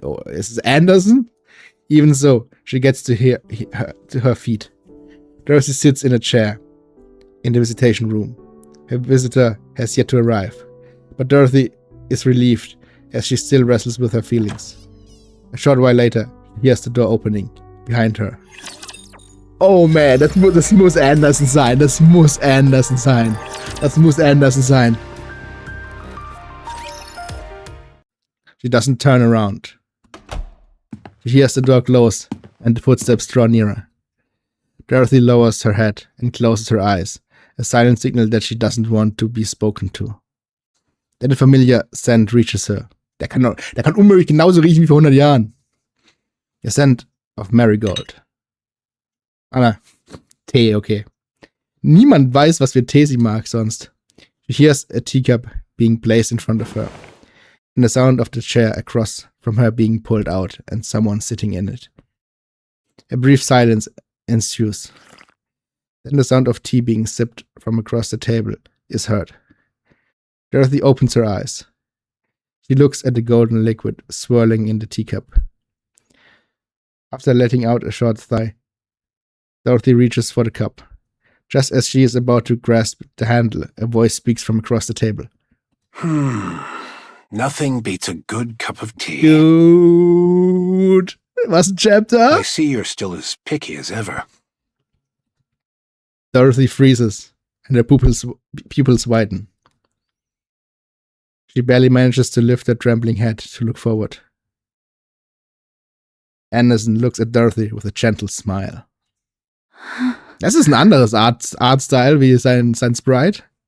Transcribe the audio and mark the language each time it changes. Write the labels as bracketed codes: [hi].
[en] Oh, is it Anderson? Even so, she gets to her feet. Dorothy sits in a chair in the visitation room. Her visitor has yet to arrive, but Dorothy is relieved as she still wrestles with her feelings. A short while later, she hears the door opening behind her. [de] Oh man, das muss Anderson sein. Das muss Anderson sein. Das muss Anderson sein. [en] She doesn't turn around. She hears the door close and the footsteps draw nearer. Dorothy lowers her head and closes her eyes, a silent signal that she doesn't want to be spoken to. Then a familiar scent reaches her. [de] Der kann unmöglich genauso riechen wie vor 100 Jahren. [en] A scent of marigold. [de] Anna, Tee, okay. Niemand weiß, was für Tee sie mag sonst. [en] She hears a teacup being placed in front of her, and the sound of the chair across from her being pulled out and someone sitting in it. A brief silence ensues. Then the sound of tea being sipped from across the table is heard. Dorothy opens her eyes. She looks at the golden liquid swirling in the teacup. After letting out a short sigh, Dorothy reaches for the cup. Just as she is about to grasp the handle, a voice speaks from across the table. Nothing beats a good cup of tea. [de] Dude, was ein Chapter? [en] I see you're still as picky as ever. Dorothy freezes, and her pupils widen. She barely manages to lift her trembling head to look forward. Anderson looks at Dorothy with a gentle smile. [de] Das ist ein anderes Artstyle wie sein Sprite.